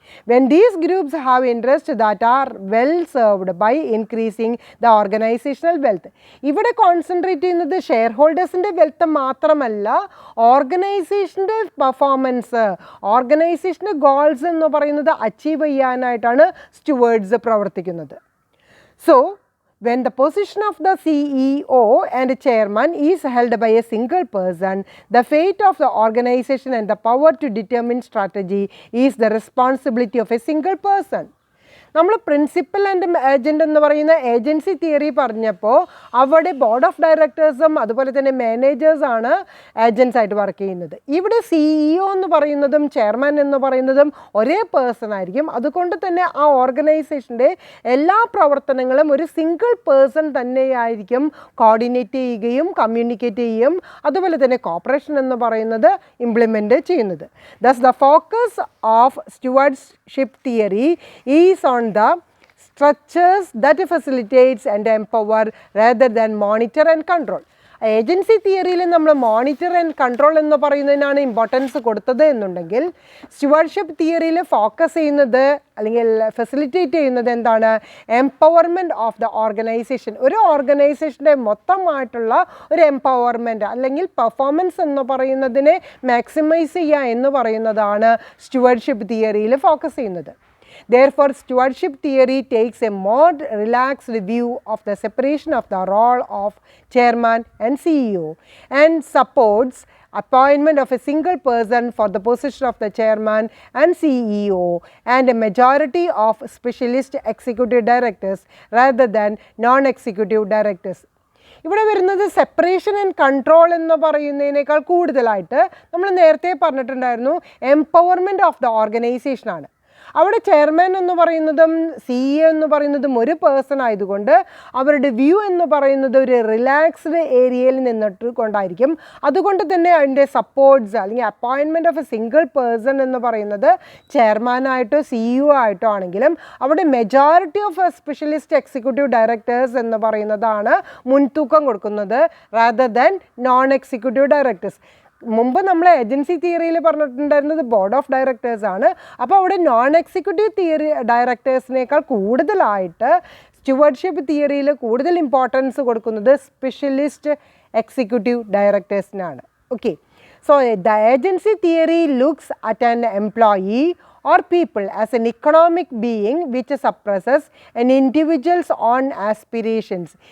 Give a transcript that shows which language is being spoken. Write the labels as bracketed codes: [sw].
[en] When these groups have interests that are well served by increasing the organizational wealth. [ml] ഇവിടെ concentrate ചെയ്യുന്നത് share ഹോൾഡേഴ്സിൻ്റെ wealth മാത്രമല്ല, ഓർഗനൈസേഷൻ്റെ performance, ഓർഗനൈസേഷൻ്റെ goals എന്ന് പറയുന്നത് achieve ചെയ്യാനായിട്ടാണ് stewards പ്രവർത്തിക്കുന്നത്. [en] So when the position of the CEO and chairman is held by a single person, the fate of the organization and the power to determine strategy is the responsibility of a single person. [ml] നമ്മൾ principal and agent എന്ന് പറയുന്ന agency theory പറഞ്ഞപ്പോൾ അവിടെ board of ഡയറക്ടേഴ്സും അതുപോലെ തന്നെ മാനേജേഴ്സാണ് agents ആയിട്ട് work ചെയ്യുന്നത്. ഇവിടെ CEO എന്ന് പറയുന്നതും ചെയർമാൻ എന്ന് പറയുന്നതും ഒരേ പേഴ്സൺ ആയിരിക്കും. അതുകൊണ്ട് തന്നെ ആ ഓർഗനൈസേഷൻ്റെ എല്ലാ പ്രവർത്തനങ്ങളും ഒരു സിംഗിൾ പേഴ്സൺ തന്നെയായിരിക്കും കോർഡിനേറ്റ് ചെയ്യുകയും കമ്മ്യൂണിക്കേറ്റ് ചെയ്യുകയും അതുപോലെ തന്നെ കോർപ്പറേഷൻ എന്ന് പറയുന്നത് ഇംപ്ലിമെൻ്റ് ചെയ്യുന്നത്. [en] Thus the focus of stewardship theory is on the structures that facilitates and empower rather than monitor and control. [ml] Agency തിയറിയിൽ നമ്മൾ മോണിറ്റർ ആൻഡ് കൺട്രോൾ എന്ന് പറയുന്നതിനാണ് ഇമ്പോർട്ടൻസ് കൊടുത്തത് എന്നുണ്ടെങ്കിൽ സ്റ്റുവർഡ്ഷിപ്പ് തിയറിയിൽ ഫോക്കസ് ചെയ്യുന്നത് അല്ലെങ്കിൽ ഫെസിലിറ്റേറ്റ് ചെയ്യുന്നത് എന്താണ്? [en] Empowerment of the organisation. [ml] ഒരു ഓർഗനൈസേഷൻ്റെ മൊത്തമായിട്ടുള്ള ഒരു എംപവർമെൻറ്റ് അല്ലെങ്കിൽ പെർഫോമൻസ് എന്ന് പറയുന്നതിനെ മാക്സിമൈസ് ചെയ്യുക എന്ന് പറയുന്നതാണ് സ്റ്റുവർഡ്ഷിപ്പ് തിയറിയിൽ ഫോക്കസ് ചെയ്യുന്നത്. [en] Therefore, stewardship theory takes a more relaxed view of the separation of the role of chairman and CEO and supports appointment of a single person for the position of the chairman and CEO and a majority of specialist executive directors rather than non-executive directors. [ml] ഇവിടെ വരുന്നത് separation and control എന്ന് പറയുന്നതിനേക്കാൾ കൂടുതലായിട്ട് നമ്മൾ നേരത്തെ പറഞ്ഞിട്ടുണ്ടായിരുന്നു empowerment of the ഓർഗനൈസേഷനാണ്. അവിടെ chairman എന്ന് പറയുന്നതും CEO എന്ന് പറയുന്നതും ഒരു പേഴ്സൺ ആയതുകൊണ്ട് അവരുടെ വ്യൂ എന്ന് പറയുന്നത് ഒരു റിലാക്സ്ഡ് ഏരിയയിൽ നിന്നിട്ട് കൊണ്ടായിരിക്കും. അതുകൊണ്ട് തന്നെ അതിൻ്റെ സപ്പോർട്ട്സ് അല്ലെങ്കിൽ [en] appointment of a single person [ml] എന്ന് പറയുന്നത് ചെയർമാനായിട്ടോ CEO ആയിട്ടോ ആണെങ്കിലും അവിടെ [en] majority of specialist executive directors [ml] എന്ന് പറയുന്നതാണ് മുൻതൂക്കം കൊടുക്കുന്നത് [en] Rather than non executive directors. [ml] മുമ്പ് നമ്മൾ ഏജൻസി തിയറിയിൽ പറഞ്ഞിട്ടുണ്ടായിരുന്നത് ബോർഡ് ഓഫ് ഡയറക്ടേഴ്സ് ആണ്. അപ്പോൾ അവിടെ നോൺ എക്സിക്യൂട്ടീവ് തിയറി ഡയറക്ടേഴ്സിനേക്കാൾ കൂടുതലായിട്ട് സ്റ്റുവർഡ്ഷിപ്പ് തിയറിയിൽ കൂടുതൽ ഇമ്പോർട്ടൻസ് കൊടുക്കുന്നത് specialist executive ഡയറക്ടേഴ്സിനാണ്. [en] Okay, so the agency theory looks at an employee or people as an economic being which suppresses an individual's own aspirations.